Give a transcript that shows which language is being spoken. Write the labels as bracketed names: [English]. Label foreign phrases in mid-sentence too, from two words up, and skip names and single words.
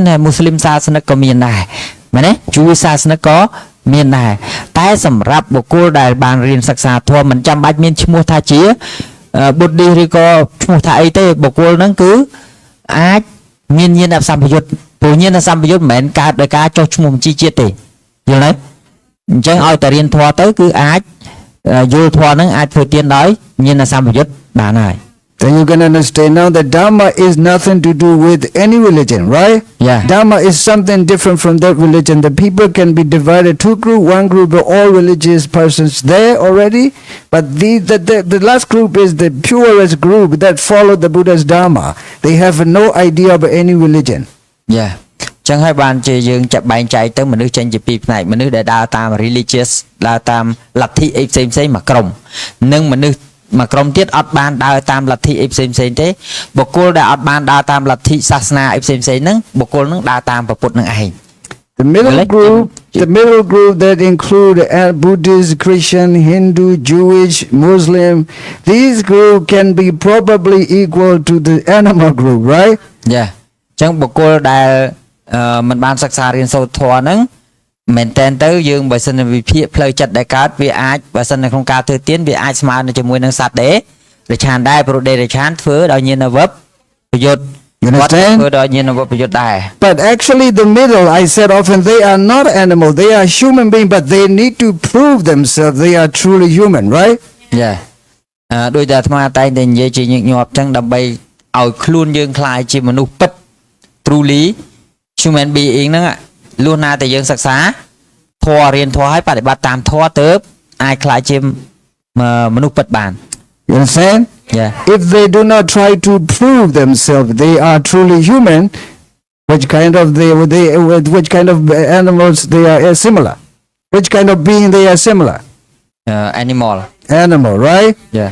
[Khmer] ហើយមូស្លីមសាសនិកក៏មានដែរមែនទេជូសាសនិកក៏មានដែរតែសម្រាប់បុគ្គលដែលបានរៀនសិក្សាធម៌មិនចាំបាច់មានឈ្មោះថាជាបុឌ្ឍិសឬក៏ឈ្មោះថាអីទេបុគ្គលហ្នឹងគឺអាចមានញាណសម្បយុទ្ធព្រោះញាណសម្បយុទ្ធមិនមែនកើតដោយការចុះឈ្មោះបញ្ជីជាតិទេយល់ទេអញ្ចឹងឲ្យតែរៀនធម៌ទៅគឺអាចយល់ធម៌ហ្នឹងអាចធ្វើទានដោយញាណសម្បយុទ្ធបានហើយ [English] Then you can understand now that Dharma is nothing to do with any religion, right? Yeah. Dharma is something different from that religion. The people can be divided two groups. One group are all religious persons there already, but the last group is the purest group that follow the Buddha's Dharma. They have no idea of any religion. Yeah. [Khmer] ចឹងហើយបានជាយើងចាប់បែងចែកទៅមនុស្សចេញជាពីរផ្នែកមនុស្សដែលដើរតាម religious ដើរតាមលទ្ធិអីផ្សេងៗមួយក្រុមនិងមនុស្សមួយក្រុមទៀតអត់បានដើរតាមលទ្ធិអីផ្សេងៗទេបុគ្គលដែលអត់បានដើរតាមលទ្ធិសាសនាអីផ្សេងៗហ្នឹងបុគ្គលហ្នឹងដើរតាមព្រះពុទ្ធនឹងឯង [English] The middle group that include Buddhist, Christian, Hindu, Jewish, Muslim, these group can be probably equal to the animal group, right? Yeah. [Khmer] ចឹងបុគ្គលដែលមិនបានសិក្សារៀនសូត្រធម៌ហ្នឹងមែនតើទៅយើងបើសិនវិភាគផ្លូវចិត្តដែលកើតវាអាចបើសិននៅក្នុងការធ្វើទានវាអាចស្មើនឹងជាមួយនឹងសត្វដែររិឆានដែរព្រោះដេរិឆានធ្វើដោយញាណវបប្រយុទ្ធ [English] You understand? [Khmer] ធ្វើដោយញាណវបប្រយុទ្ធដែរ [English] But actually the middle, I said often, they are not animal, they are human being, but they need to prove themselves they are truly human, right? Yeah. [Khmer] ដោយតែអាត្មាតែងតែនិយាយជាញឹកញាប់ចឹងដើម្បីឲ្យខ្លួនយើងខ្លាយជាមនុស្សពិត [English] truly human being [Khmer] ហ្នឹងលុះណាតែយើងសិក្សាធម៌រៀនធម៌ឲ្យបប្រតិបត្តិតាមធម៌ទៅអាចខ្លាចជាមនុស្សពិតបាន [English] You understand? Yeah. If they do not try to prove themselves they are truly human, which kind of animals they are similar? Which kind of being they are similar? Animal, right? Yeah.